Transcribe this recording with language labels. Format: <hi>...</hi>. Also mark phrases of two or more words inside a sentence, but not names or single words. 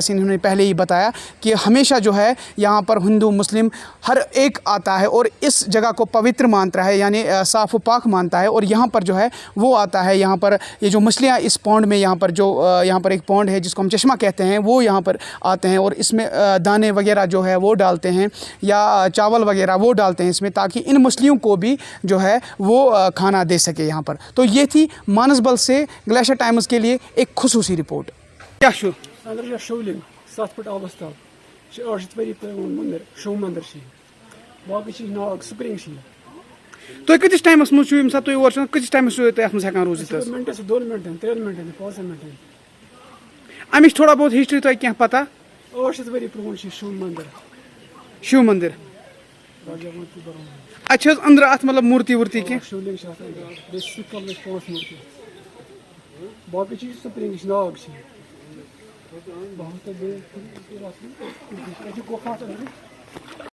<ur>سے انہوں نے پہلے ہی بتایا کہ ہمیشہ جو ہے یہاں پر ہندو مسلم ہر ایک آتا ہے اور اس جگہ کو پوتر مانتا ہے یعنی صاف و پاک مانتا ہے اور یہاں پر جو ہے وہ آتا ہے یہاں پر یہ جو مچھلیاں اس پونڈ میں یہاں پر ایک پونڈ ہے جس کو ہم چشمہ کہتے ہیں وہ یہاں پر آتے ہیں اور اس میں دانے وغیرہ جو ہے وہ ڈالتے ہیں یا چاول وغیرہ وہ ڈالتے ہیں اس میں تاکہ ان مچھلیوں کو بھی جو ہے وہ کھانا دے سکے یہاں پر تو یہ تھی مانسبل سے گلیشر ٹائمز کے لیے ایک خصوصی رپورٹ کیا شو</ur> <ks>شولنگ 7 فٹ آبس تل 8 ؤری پرون مندر شو مندر باقی ناگ سپرنگ تُہۍ کۭتِس ٹایمَس منٛز چھُو ییٚمہِ ساتہٕ تُہۍ اور چھُو کۭتِس ٹایمَس چھُو تُہۍ اَتھ منٛز ہٮ۪کان روٗزِتھ حظ منٹس 2 منٹن 3 منٹن 5 منٹن اَمِچ تھوڑا بہت ہسٹری تۄہہِ کینٛہہ پتہ 8 ؤری پرون شو مندر شِو مندر اَتہِ چھِ حظ أنٛدرٕ اَتھ مطلب موٗرتی ووٗرتی کینٛہہ شولنگ بیٚیہِ سُہ کلرٕچ 5 مورتی باقی سپرنگ ناگ بہت</ks>